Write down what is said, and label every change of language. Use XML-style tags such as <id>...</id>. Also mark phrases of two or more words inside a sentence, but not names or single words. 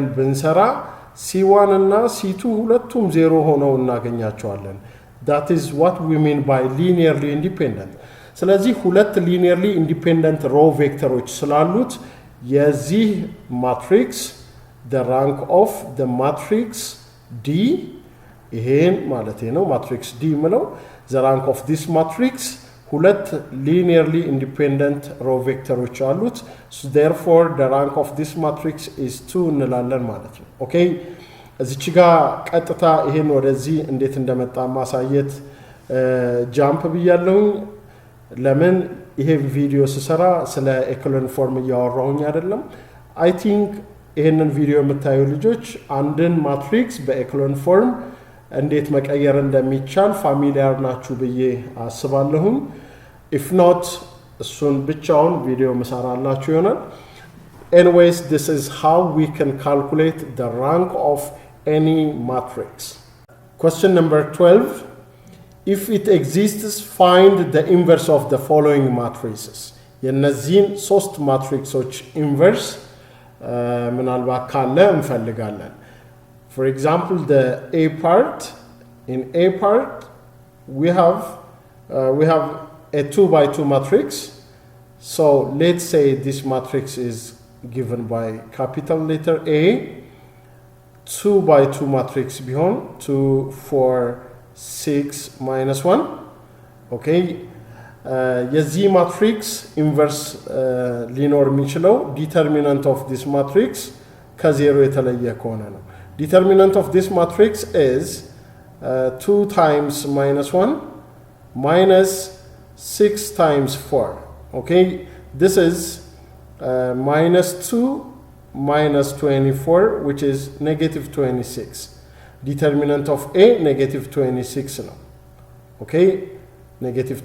<am>ብንሰራ c1 እና c2 ሁለቱም 0 ሆነው እናገኛቸዋለን</am> <en>that is what we mean by linearly independent</en> <am>ስለዚህ ሁለት</am> <en>linearly independent row vectors</en> <am>ስላሉት የዚህ ማትሪክስ</am> <en>the rank of the matrix D</en> <am>ይሄን ማለት ነው ማትሪክስ D ምለው</am> <en>the rank of this matrix ሁለት linearly independent row vectors አሉት so therefore the rank of this matrix is 2 እንላለን</en> <am>ማለት ነው okay እዚች ጋር ቀጥታ ይሄን ወደዚህ እንዴት እንደመጣ ማሳየት ጃምፕ ብያለሁ ለምን ይሄ ቪዲዮ ስሰራ ስለ</am> <en>echelon form</en> <am>ያወራሁኝ አይደለም</am> <en>I think</en> <am>ይሄንን ቪዲዮ የምታዩ ልጆች አንድን ማትሪክስ በ</am> <en>echelon form</en> <am>እንዴት መቀየር እንደሚቻል ፋሚሊያር ናችሁ ብዬ አስባለሁ</am> <en>if not</en> <am>እሱን ብቻውን ቪዲዮ መሰራላችሁ ይሆናል</am> <en>anyways this is how we can calculate the rank of any matrix question number 12 if it exists find the inverse of the following matrices</en> <am>የነዚህን ሶስት ማትሪክሶች</am> <en>inverse</en> <am>ምናልባት ካለ እንፈልጋለን</am> <en>for example the A part in A part we have a 2 by 2 matrix so let's say this matrix is given by capital letter A 2 by 2 matrix ቢሆን 2 4 6 minus 1 okay</en> <am>የዚህ ማትሪክስ ኢንቨርስ ሊኖር የሚችለው</am> <en>determinant of this matrix</en> <am>ከዜሮ የተለየ ከሆነ ነው</am> <en>determinant of this matrix is 2 times minus 1 minus 6 times 4 okay this is minus 2 minus 24 which is negative 26 determinant of A negative 26 now okay negative</en>